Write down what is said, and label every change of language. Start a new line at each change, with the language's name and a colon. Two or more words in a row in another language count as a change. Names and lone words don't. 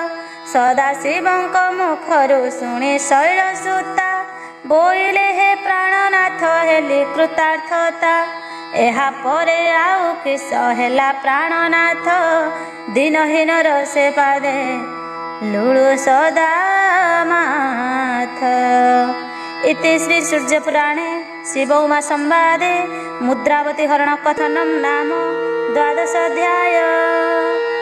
Odia: ସଦାଶିବଙ୍କ ମୁଖରୁ ଶୁଣି ଶୈଳସୂତା, ବୋଇଲେ ହେ ପ୍ରାଣନାଥ ହେଲି କୃତାರ್ಥତା, ଏହା ପରେ ଆଉ କିସ ହେଲା ପ୍ରାଣନାଥ, ଦିନହୀନର ସେ ପାଦେ ଲୁଳୁ ସଦା ମାଥ।
Sanskrit: इति श्री सूर्यपुराणे शिव उमा संवादे मुद्रावती हरण कथनम नाम 12 अध्याय।